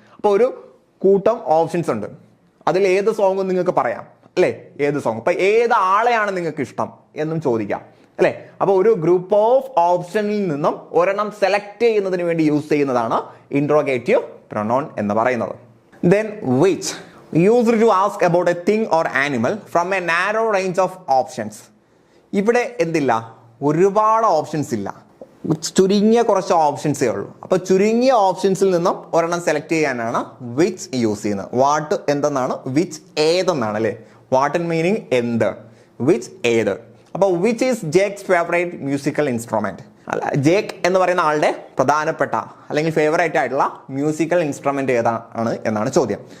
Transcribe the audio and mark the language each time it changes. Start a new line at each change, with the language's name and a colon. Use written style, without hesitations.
Malayalam: അപ്പോൾ ഒരു കൂട്ടം ഓപ്ഷൻസ് ഉണ്ട്, അതിൽ ഏത് സോങ്ങും നിങ്ങൾക്ക് പറയാം അല്ലെ, ഏത് സോങ്. അപ്പൊ ഏത് ആളെയാണ് നിങ്ങൾക്ക് ഇഷ്ടം എന്നും ചോദിക്കാം അല്ലെ. അപ്പൊ ഒരു ഗ്രൂപ്പ് ഓഫ് ഓപ്ഷനിൽ നിന്നും ഒരെണ്ണം സെലക്ട് ചെയ്യുന്നതിന് വേണ്ടി യൂസ് ചെയ്യുന്നതാണ് ഇന്ററോഗേറ്റീവ് പ്രൊനൗൺ എന്ന് പറയുന്നത്.
English: Then which used to ask about a thing or animal from a narrow range of options.
Malayalam: ഇവിടെ എന്തില്ല, ഒരുപാട് ഓപ്ഷൻസ് ഇല്ല. ചുരുങ്ങിയ കുറച്ച് ഓപ്ഷൻസേ ഉള്ളൂ. അപ്പോൾ ചുരുങ്ങിയ ഓപ്ഷൻസിൽ നിന്നും ഒരെണ്ണം സെലക്ട് ചെയ്യാനാണ് വിച്ച് യൂസ് ചെയ്യുന്നത്. വാട്ട് എന്തെന്നാണ്, വിച്ച് ഏതെന്നാണ് അല്ലേ. വാട്ട് മീനിങ് എന്ത്, വിച്ച് ഏത്. അപ്പോൾ
English: Which is Jake's favourite musical instrument.
Malayalam: അല്ല, ജേക്ക് എന്ന് പറയുന്ന ആളുടെ പ്രധാനപ്പെട്ട അല്ലെങ്കിൽ ഫേവറേറ്റ് ആയിട്ടുള്ള മ്യൂസിക്കൽ ഇൻസ്ട്രുമെന്റ് ഏതാണ് എന്നാണ് ചോദ്യം.